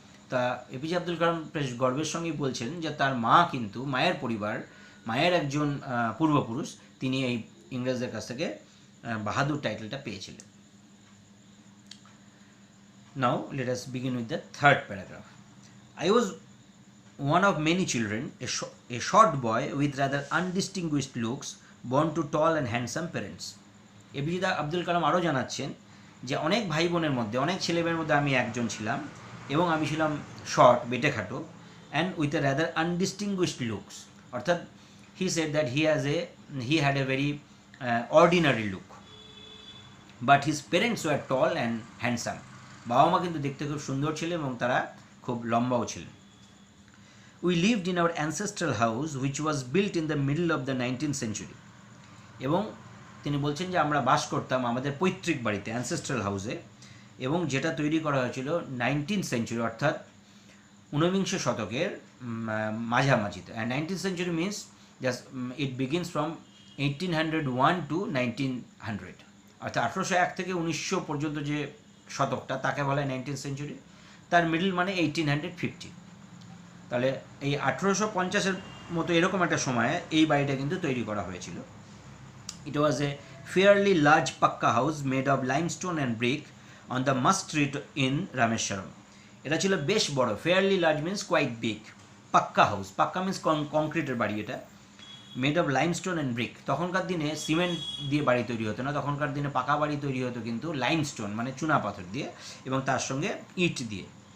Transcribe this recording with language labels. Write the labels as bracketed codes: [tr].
[bn] তা এপিজে আব্দুল কালাম বেশ গর্বের সঙ্গেই বলছেন যে তার মা কিন্তু মায়ের একজন পূর্বপুরুষ, তিনি এই ইংরেজদের কাছ থেকে বাহাদুর টাইটেলটা পেয়েছিলেন। [en] Now let us begin with the third paragraph. I was one of many children, a short boy with rather undistinguished looks, born to tall and handsome parents. [bn] APJ Abdul Kalam আরও জানাচ্ছেন যে অনেক ভাই বোনের মধ্যে, অনেক ছেলেমেয়ের মধ্যে আমি একজন ছিলাম, এবং আমি ছিলাম short, বেটেখাটো, and with a rather undistinguished looks, অর্থাৎ he said that he had a very ordinary look, but his parents were tall and handsome. বাবা মা কিন্তু দেখতে খুব সুন্দর ছিলেন এবং তারা খুব লম্বাও ছিলেন। [en] We lived in our ancestral house which was built in the middle of the 19th century। [bn] এবং তিনি বলছেন যে আমরা বাস করতাম আমাদের পৈতৃক বাড়িতে, অ্যানসেস্ট্রাল হাউসে, এবং যেটা তৈরি করা হয়েছিল 19th century, অর্থাৎ 19বিংশ শতকের মাঝামাঝিতে। And 19th century means just it begins from 1801 to 1900, অর্থাৎ 1801 থেকে 1900 পর্যন্ত যে শতকটা তাকে বলা হয় 19th century, তার মিডল মানে 1850। তাহলে এই 1850-এর মতো এরকম একটা সময়ে এই বাড়িটা কিন্তু তৈরি করা হয়েছিল। [en] It was a fairly large pakka house made of limestone and brick on the Must Street in Rameshwaram. [bn] এটা ছিল বেশ বড়, fairly large means quite big, পাক্কা হাউস, পাক্কা মিন্স কংক্রিটের বাড়ি, এটা made of limestone and brick. তখনকার দিনে সিমেন্ট দিয়ে বাড়ি তৈরি হতো না, তখনকার দিনে পাকা বাড়ি তৈরি হতো কিন্তু লাইমস্টোন মানে চুনা পাথর দিয়ে এবং তার সঙ্গে ইট দিয়ে।